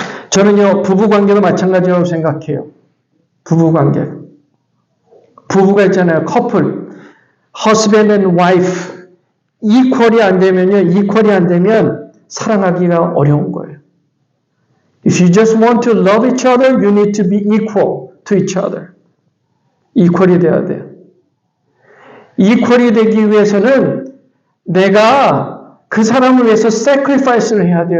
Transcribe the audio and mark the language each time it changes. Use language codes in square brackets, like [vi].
[ko] 저는요, 부부관계도 마찬가지라고 생각해요. 부부관계. 부부가 있잖아요. 커플. [en] husband and wife. [ko] 이퀄이 안 되면 사랑하기가 어려운 거예요. [en] If you just want to love each other, you need to be equal to each other. [ko] 이퀄이 돼야 돼요. 이퀄이 되기 위해서는 내가 그 사람을 위해서 sacrifice를 해야 돼요.